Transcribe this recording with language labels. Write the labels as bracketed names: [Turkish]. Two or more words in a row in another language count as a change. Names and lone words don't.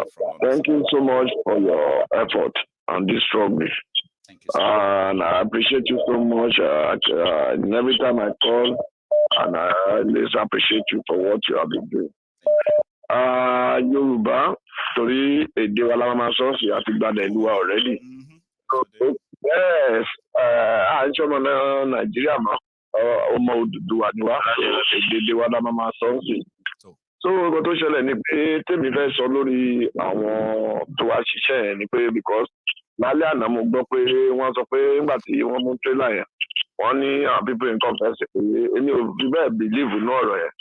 [English] Thank you so much for your effort on this struggle. Thank you, sir. And I appreciate you so much. And every time I call, and I always appreciate you for what you have been doing. Yoruba, sorry, [Yoruba] èdè wa la máa sọ sí àti gbadẹ ìlú wa already. [English] Yes, I'm sure [Yoruba] Nigeria ma ọmọ Odùduwà ni wá èdè wa la máa sọ sí. So nǹkan tó ṣẹlẹ̀ ni pé tèmi fẹ́ sọ lórí àwọn tó wá ṣiṣẹ́ yẹn ni pé because lálẹ́ àná mo gbọ́ pé wọ́n sọ pé nígbà tí wọ́n mú trailer yẹn wọ́n ní àwọn people nǹkan fẹ́ ṣe pé èmi ò fi bẹ́ẹ̀ believe inú ọ̀rọ̀ yẹn.